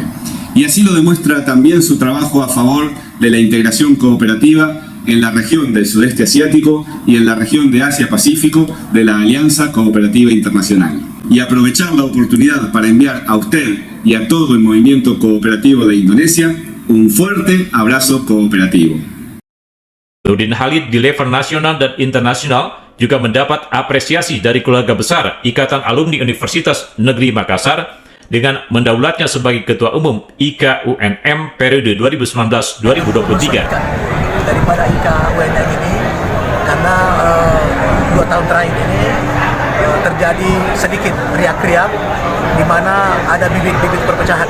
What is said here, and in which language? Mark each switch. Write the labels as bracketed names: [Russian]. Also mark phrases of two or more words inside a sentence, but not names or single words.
[Spanish] Y así lo demuestra también su trabajo a favor de la integración cooperativa en la región del sudeste asiático y en la región de Asia-Pacífico de la Alianza Cooperativa Internacional. Y aprovechar la oportunidad para enviar a usted y a todo el movimiento cooperativo de Indonesia un fuerte abrazo cooperativo. [Indonesian] Nurdin Halid di level nasional dan internasional juga mendapat apresiasi dari keluarga besar Ikatan Alumni Universitas Negeri Makassar dengan mendaulatnya sebagai Ketua Umum IKUNM periode 2019-2023. Daripada IKUNM ini, karena 2 tahun terakhir ini terjadi sedikit riak-riak di mana ada bibit-bibit perpecahan.